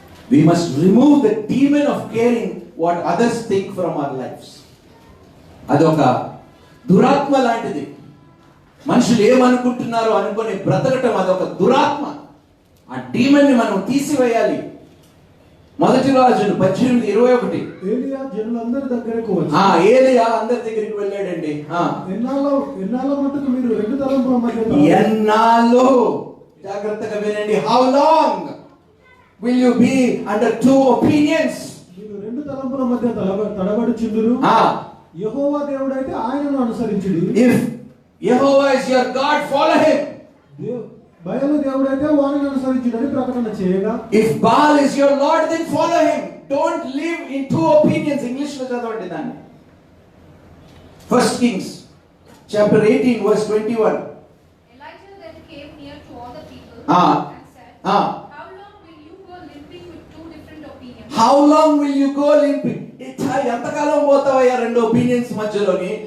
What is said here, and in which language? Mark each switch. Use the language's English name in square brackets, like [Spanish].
[English] We must remove the demon of caring what others think from our lives. [Telugu] అదొక దురాత్మ లాంటిది. మనుషులు ఏమనుకుంటున్నారో అనుకుని బ్రతకటం అదొక దురాత్మ. ఆ డీమన్ ని మనం తీసివేయాలి. మొదటి రాజులు 18:21. ఏలియా జనులందరి దగ్గరకు వచ్చి ఏలియా అందరి దగ్గరికి వెళ్ళాడండి. ఎన్నాళ్ళ మట్టుకు మీరు రెండు తలంపుల మధ్య ఎన్నాళ్ళు, జాగ్రత్తగా వినండి, [English] How long will you be under two opinions? [Telugu] మీరు రెండు తలంపుల మధ్య తడబడుచుందురు. యెహోవా దేవుడైతే ఆయనను అనుసరించుడి. [English] If Jehovah is your God, follow him. [Telugu] బయలు దేవుడైతే వారిని అనుసరించుడని ప్రకటన చేయగా, [English] If Baal is your lord, then follow him. Don't live in two opinions. [Telugu] English లో చదవండి దాన్ని. [English] First Kings chapter 18 verse 21. Elijah then came near to all the people and said, how long will you go limping with two different opinions? How long will you go limping? [Telugu] ఎంతకాలం పోతావయ్యా రెండు opinions మధ్యలోని?